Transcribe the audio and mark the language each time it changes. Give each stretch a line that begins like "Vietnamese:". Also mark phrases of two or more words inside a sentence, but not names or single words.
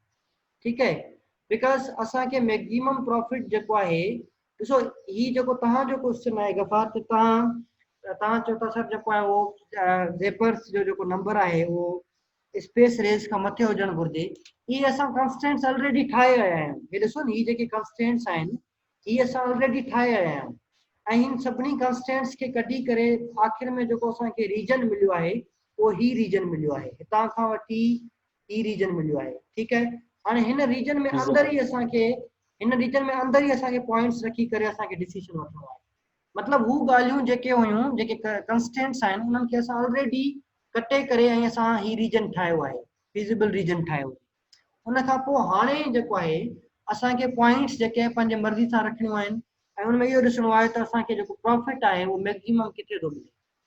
Hindi: ठीक है,
Sindhi: बिकॉज असांखे
English: maximum profit
Sindhi: जेको आहे ॾिसो ही जेको तव्हांजो क्वेश्चन आहे गफ़ार त तव्हां चओ था सर जेको आहे उहो वेपर्स जो जेको नंबर आहे उहो स्पेस रेस खां मथे हुजणु घुरिजे. इहे असां कंस्टेंट्स ऑलरेडी ठाहे आया आहियूं. हे ॾिसो न, ही जेके कंस्टेंट्स आहिनि इहे असां ऑलरेडी ठाहे आया आहियूं ऐं हिन सभिनी कंस्टेंट्स खे कढी करे आख़िर में जेको असांखे रीजन मिलियो आहे उहो ही रीजन मिलियो आहे. हितां खां वठी ही रीजन मिलियो आहे.
Hindi: ठीक है,
Sindhi: हाणे हिन रीजन में अंदर ई असांखे पॉइंट्स रखी करे असांखे डिसीजन वठणो आहे. मतलब हू ॻाल्हियूं जेके हुयूं जेके कंस्टेंट्स आहिनि उन्हनि खे असां ऑलरेडी कटे करे ऐं असां ही रीजन ठाहियो आहे,
English: feasible region
Sindhi: ठाहियो। उन खां पोइ हाणे जेको आहे असांखे पॉइंट्स जेके पंहिंजे मर्ज़ी सां रखणियूं आहिनि ऐं उनमें इहो ॾिसणो आहे त असांखे जेको प्रॉफिट आहे उहो मैक्सिमम किथे थो मिले।